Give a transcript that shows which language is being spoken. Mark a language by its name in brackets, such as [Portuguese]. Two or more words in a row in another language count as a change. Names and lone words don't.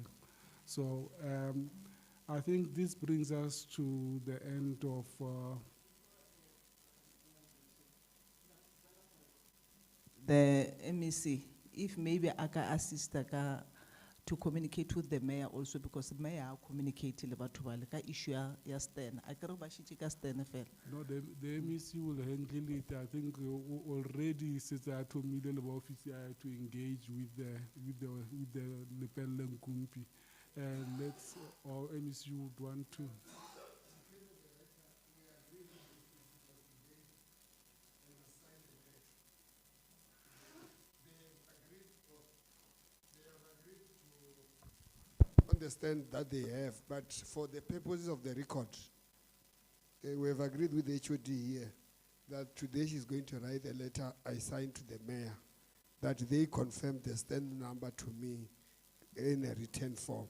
[English] So I think this brings us to the end of the MEC. If maybe I can assist to communicate with the mayor also, because the mayor communicated about the issue ya Stan. I can't [Northern Sotho] ka Stan fela. [English] No, the MEC will handle it. I think already since I told me the office to engage with the Lepelle Nkumpi. Let's, or MEC would want to. Understand that they have, but for the purposes of the record, we have agreed with the HOD here that today she's going to write a letter I signed to the mayor that they confirm the stand number to me in a written form.